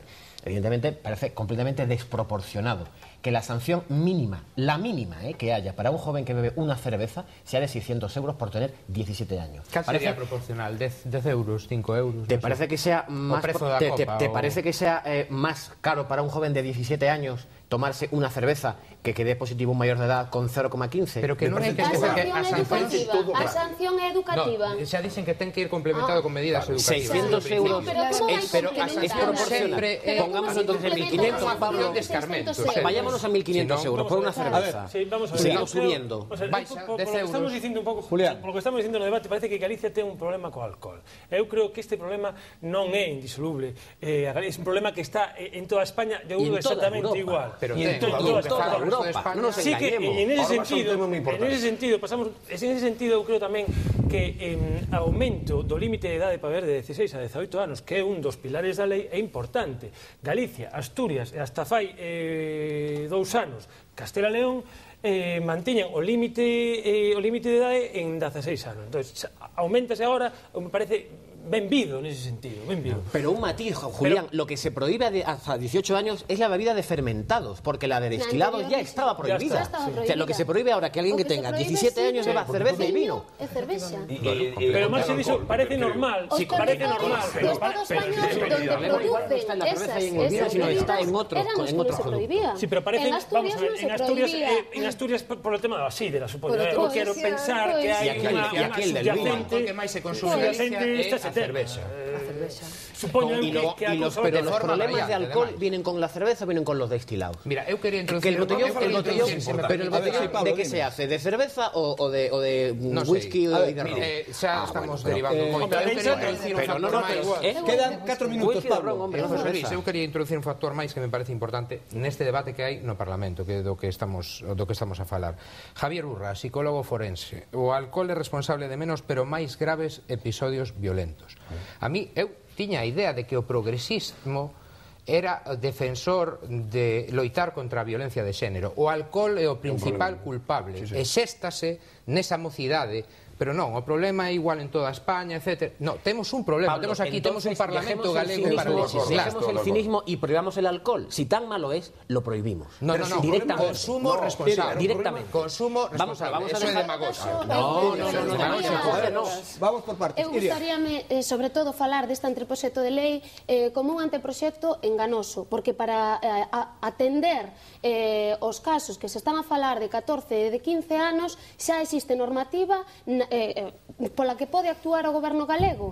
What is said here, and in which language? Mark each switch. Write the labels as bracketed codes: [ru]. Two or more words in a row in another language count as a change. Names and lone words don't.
[es] Evidentemente, parece completamente desproporcionado que la sanción mínima, la mínima que haya para un joven que bebe una cerveza, sea de 600 euros por tener 17 años. ¿Qué sería proporcional? ¿10 euros, 5 euros? ¿Te parece que sea más, te parece que sea más caro para un joven de 17 años tomarse una cerveza que dé positivo un mayor de edad con 0,15? [gl] Pero que non hai que esquecer que a sanción é educativa. No, xa dicen que ten que ir complementado con medidas educativas. 600 euros, pero [es] es proporcional. Pongamos entonces 1.500, Pablo. Vayámonos a 1.500 euros por una cerveza. Seguimos subiendo. [gl] Estamos dicindo un pouco, polo que estamos dicindo no debate, parece que Galicia ten un problema co alcohol. Eu creo que este problema non é indisoluble. É un problema que está en toda España, de exactamente igual. Pero en toda Europa, non nos engañemos. En ese sentido, eu creo tamén que aumento do límite de idade para ver de 16 a 18 anos, que é un dos pilares da lei, é importante. Galicia, Asturias e hasta fai 2 anos, Castela e León mantiñan o límite de idade en 16 anos. Entón, aumentase agora, me parece benvido nese sentido, benvido. [es] Pero un matiz, Julián, lo que se prohíbe hasta 18 años es la bebida de fermentados, porque la de destilados ya estaba prohibida. O sea, lo que se prohíbe ahora que alguien que tenga 17 años beba cerveza y vino. [gl] É cerveza. Pero máis diso, parece normal. [es] Sí, parece normal, pero donde está en la cerveza y en el vino, sino está en otros productos. Sí, pero parece, vamos a ver, en Asturias por el tema [gl] da sidra, supoño. Eu quero pensar que hai unha subyacente que máis se consume a cerveza. Supoño [es] pero los problemas de alcohol vienen con la cerveza o vienen con los destilados. [gl] Mira, eu quería introducir [es] el botellón, pero el botellón ¿de qué se hace? ¿De cerveza o de whisky o de ron? [gl] Xa estamos derivando moito. Quedan 4 minutos, Pablo. Eu quería introducir un factor máis que me parece importante neste debate que hai no Parlamento, que é do que estamos a falar. Javier Urra, psicólogo forense. O alcohol é responsable de menos pero máis graves episodios violentos. [es] A mí, [gl] eu tiña a idea de que o progresismo era defensor de loitar contra a violencia de xénero. O alcohol é o principal culpable. E xéstase nesa mocidade. Pero non, o problema é igual en toda España, etc. No, temos un problema, Pablo, temos aquí, temos un parlamento galego para legislar. [es] Dejemos el cinismo y prohibamos el alcohol. Si tan malo es, lo prohibimos. No, directamente. Consumo responsable. Directamente. Consumo responsable. Eso é demagogia. No. Vamos por partes. [gl] Eu gustaríame, sobre todo, falar deste anteproxecto de lei como un anteproxecto enganoso, porque para atender os casos que se están a falar de 14 e de 15 anos, xa existe normativa pola que pode actuar o goberno galego.